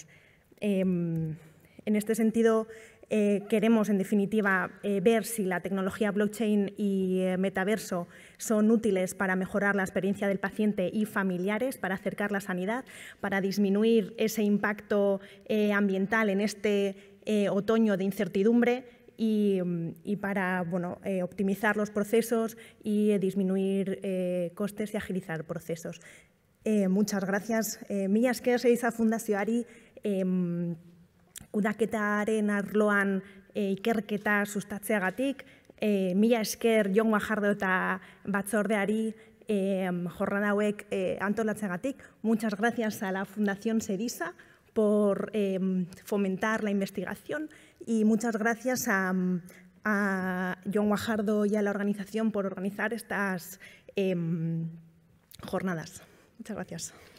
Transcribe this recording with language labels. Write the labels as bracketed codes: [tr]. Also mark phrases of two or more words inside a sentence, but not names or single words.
[es] En este sentido, queremos, en definitiva, ver si la tecnología blockchain y metaverso son útiles para mejorar la experiencia del paciente y familiares, para acercar la sanidad, para disminuir ese impacto ambiental en este otoño de incertidumbre y para optimizar los procesos y disminuir costes y agilizar procesos. Muchas gracias. [eu] Mila esker Sediza Fundazioari kudaketaren arloan ikerketa sustatzeagatik, mila esker Jon Guajardo eta batzordeari jornada hauek antolatzeagatik. [es] Muchas gracias a la Fundación Sediza por fomentar la investigación y muchas gracias a Jon Guajardo y a la organización por organizar estas jornadas. Muchas gracias.